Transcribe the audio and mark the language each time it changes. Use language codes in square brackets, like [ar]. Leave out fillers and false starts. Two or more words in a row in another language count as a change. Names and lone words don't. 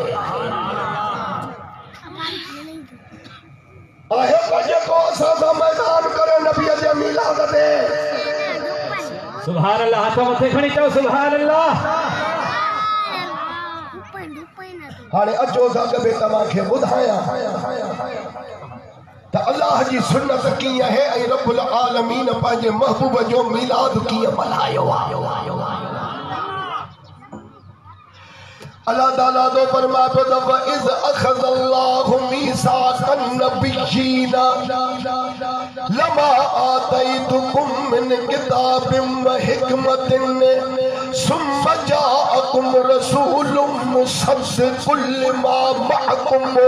[sd] मैदान करे नबी जे मीलाद दे [ar] سبحان الله [sd] हाथ मथे खणी चओ [ar] سبحان الله. [sd] हाणे अचो साहिब तव्हांखे ॿुधायां त अल्लाह जी सुन्नत कीअं है ऐं [ar] رب العالمين [sd] पंहिंजे महबूब जो मीलाद कीअं मल्हायो आहे। अल्लाह ताला तो फरमाए पियो त [ar] إذ أخذ الله ميثاق النبيين لما آتيتكم من كتاب وحكمة ثم جاءكم رسول مصدق لما معكم